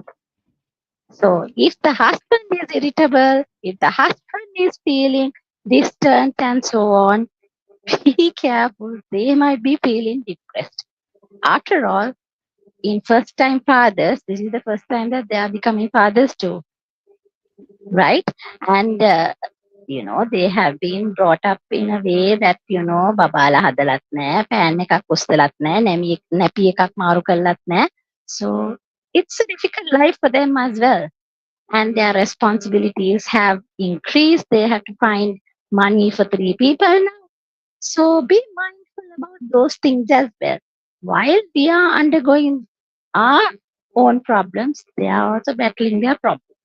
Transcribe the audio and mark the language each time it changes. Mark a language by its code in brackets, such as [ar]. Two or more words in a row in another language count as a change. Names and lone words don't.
[en] So if the husband is irritable, if the husband is feeling distant and so on, be careful. They might be feeling depressed. After all, in first time fathers, this is the first time that they are becoming fathers too, right? And they have been brought up in a way that [si] බබාල හදලත් නැහැ, පෑන් එකක් උස්සලත් නැහැ, නැපි එකක් මාරු කරලත් නැහැ. [en] So it's a difficult life for them as well, and their responsibilities have increased. They have to find money for 3 people now. So be mindful about those things as well. While we are undergoing our own problems, they are also battling their problems.